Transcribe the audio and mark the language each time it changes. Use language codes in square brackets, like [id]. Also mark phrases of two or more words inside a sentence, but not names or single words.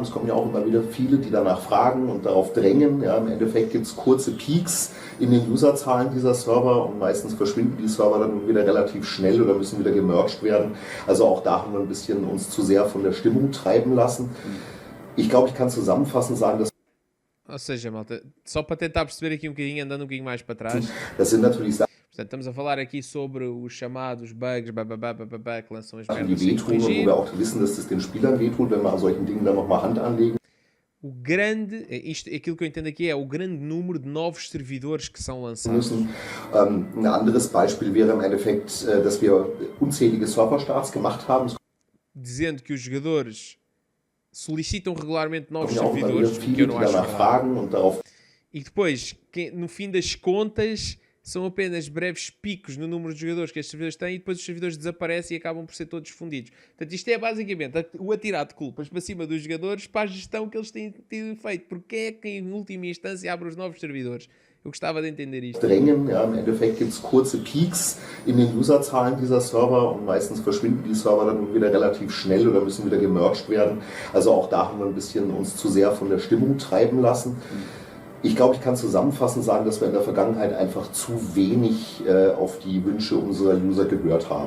[de] Es kommen ja auch immer wieder viele, die danach fragen und darauf drängen. Ja, im Endeffekt gibt es kurze Peaks in den Userzahlen dieser Server und meistens verschwinden die Server dann wieder relativ schnell oder müssen wieder gemerged werden. Also auch da haben wir ein bisschen uns zu sehr von der Stimmung treiben lassen. Ich glaube, ich kann zusammenfassend sagen, dass. [pt] Ou seja, malta, só para tentar perceber aqui um bocadinho, andando um bocadinho mais para trás. [de] Das sind natürlich Sachen, [pt] Portanto, estamos a falar aqui sobre os chamados bugs, que lançam as [de] die [pt] merdas sem [de] wehtun und wo [pt] corrigir. [de] wir auch wissen, dass das den Spielern wehtut, wenn wir an solchen Dingen dann nochmal Hand anlegen. [pt] Aquilo que eu entendo aqui é o grande número de novos servidores que são lançados. [de] Ein anderes Beispiel wäre im Endeffekt, dass wir unzählige Serverstarts gemacht haben. [pt] Dizendo que os jogadores solicitam regularmente novos [de] Es kommen ja auch immer wieder [pt] servidores, que [de] viele, [pt] eu [de] die [pt] não acho [de] danach [pt] verdade. [de] fragen und darauf. [pt] E depois, no fim das contas, são apenas breves picos no número de jogadores que estes servidores têm e depois os servidores desaparecem e acabam por ser todos fundidos. Portanto, isto é basicamente o atirar de culpas para cima dos jogadores para a gestão que eles têm tido feito. Porque é que em última instância abre os novos servidores? Eu gostava de entender isto. [de] Drängen. Ja, im Endeffekt gibt es kurze Peaks in den Userzahlen dieser Server und meistens verschwinden die Server dann wieder relativ schnell oder müssen wieder gemerged werden. Also auch da haben wir ein bisschen uns zu sehr von der Stimmung treiben lassen. Ich glaube, ich kann zusammenfassend sagen, dass wir in der Vergangenheit einfach zu wenig auf die Wünsche unserer User gehört haben.